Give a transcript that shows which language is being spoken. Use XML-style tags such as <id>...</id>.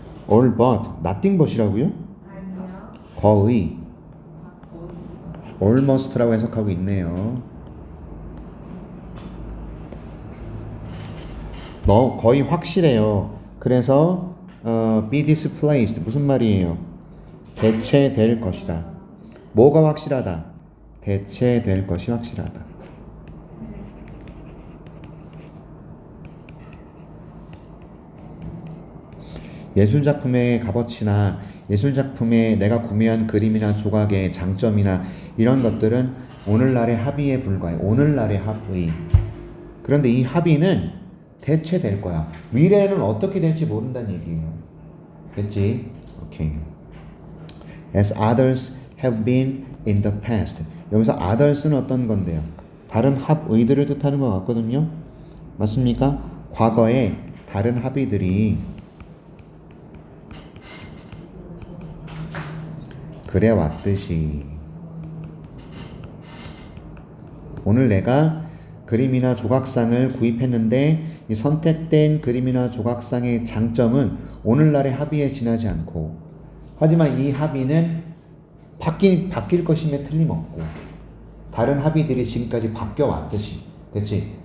<en>all but, nothing but이라고요?</en> <ko>거의 almost라고 해석하고 있네요. 거의 확실해요. 그래서 be displaced 무슨 말이에요? 대체될 것이다. 뭐가 확실하다? 대체될 것이 확실하다. 예술작품의 값어치나 예술작품에 내가 구매한 그림이나 조각의 장점이나 이런 것들은 오늘날의 합의에 불과해. 오늘날의 합의. 그런데 이 합의는 대체될 거야. 미래에는 어떻게 될지 모른다는 얘기예요. 됐지? 오케이.</ko> <en>As others have been in the past.</en> <ko>여기서 others는 어떤 건데요? 다른 합의들을 뜻하는 것 같거든요. 맞습니까? 과거에 다른 합의들이 그래 왔듯이 오늘 내가 그림이나 조각상을 구입했는데 이 선택된 그림이나 조각상의 장점은 오늘날의 합의에 지나지 않고 하지만 이 합의는 바뀔 것임에 틀림없고 다른 합의들이 지금까지 바뀌어 왔듯이 됐지?</ko>